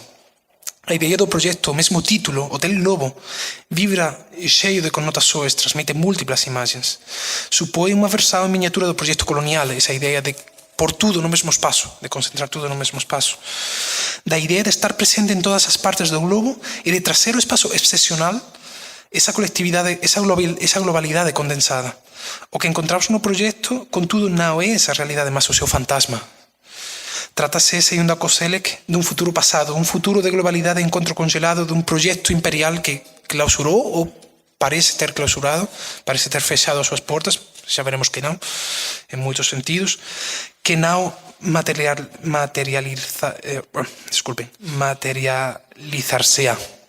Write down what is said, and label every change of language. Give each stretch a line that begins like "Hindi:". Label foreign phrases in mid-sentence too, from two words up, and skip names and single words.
Portuguese: A ideia do projeto, o mesmo título, Hotel Globo, vibra cheio de conotações, transmite múltiplas imagens. Supõe uma versão em miniatura do projeto colonial, essa ideia de pôr tudo no mesmo espaço, de concentrar tudo no mesmo espaço. Da ideia de estar presente em todas as partes do globo e de trazer o espaço excepcional esa colectividade, esa globalidade condensada.
Galician: O que encontramos no proxecto, contudo, non é esa realidade, mas o seu fantasma. Trátase, segundo a Koselleck, dun futuro pasado, un futuro de globalidade e encontro congelado dun proxecto imperial que clausurou ou parece ter clausurado, parece ter fechado as súas portas, xa veremos que non, en moitos sentidos, que non materializar-se-á.